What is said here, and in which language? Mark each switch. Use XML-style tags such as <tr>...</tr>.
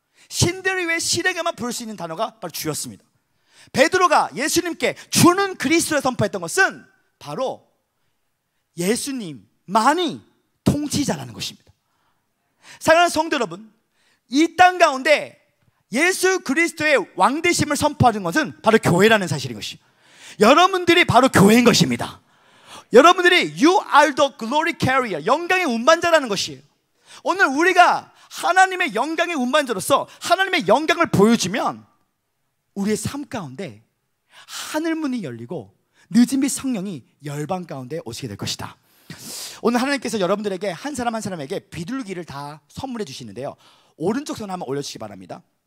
<ko>신들 외 신에게만 부를 수 있는 단어가 바로 주였습니다. 베드로가 예수님께 주는 그리스도를 선포했던 것은 바로 예수님만이 통치자라는 것입니다. 사랑하는 성도 여러분, 이 땅 가운데 예수 그리스도의 왕되심을 선포하는 것은 바로 교회라는 사실인 것이죠. 여러분들이 바로 교회인 것입니다. 여러분들이</ko> <en>You are the glory carrier,</en> <ko>영광의 운반자라는 것이에요. 오늘 우리가 하나님의 영광의 운반자로서 하나님의 영광을 보여주면 우리의 삶 가운데 하늘문이 열리고 늦은 빛 성령이 열방 가운데 오시게 될 것이다. 오늘 하나님께서 여러분들에게 한 사람 한 사람에게 비둘기를 다 선물해 주시는데요, 오른쪽 손 한번 올려주시기 바랍니다.</ko>